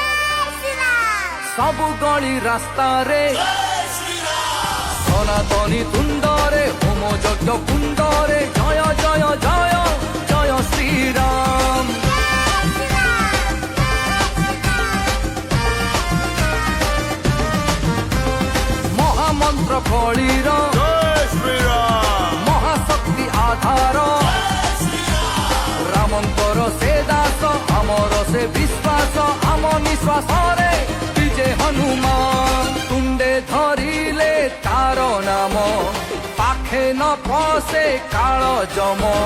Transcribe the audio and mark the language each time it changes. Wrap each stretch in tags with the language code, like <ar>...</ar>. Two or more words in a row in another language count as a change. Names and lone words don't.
<or>ସବୁ ଗଳି ରାସ୍ତାରେ ସନାତନୀ ତୁଣ୍ଡରେ ହୋମ ଯଜ୍ଞ କୁଣ୍ଡରେ ଜୟ ଜୟ ଜୟ ଜୟ ଶ୍ରୀରାମ ମହାମନ୍ତ୍ର କଳିର</or> <hi>जय श्री राम।</hi> <or>ମହାଶକ୍ତି ଆଧାର ରାମଙ୍କର ସେ ଦାସ ଆମର ସେ ବିଶ୍ୱାସ ଆମ ନିଶ୍ୱାସରେ ବିଜେ ହନୁମାନ ତୁଣ୍ଡେ ଧରିଲେ ତାର ନାମ ପାଖେ ନ ପଶେ କାଳ ଜମ</or>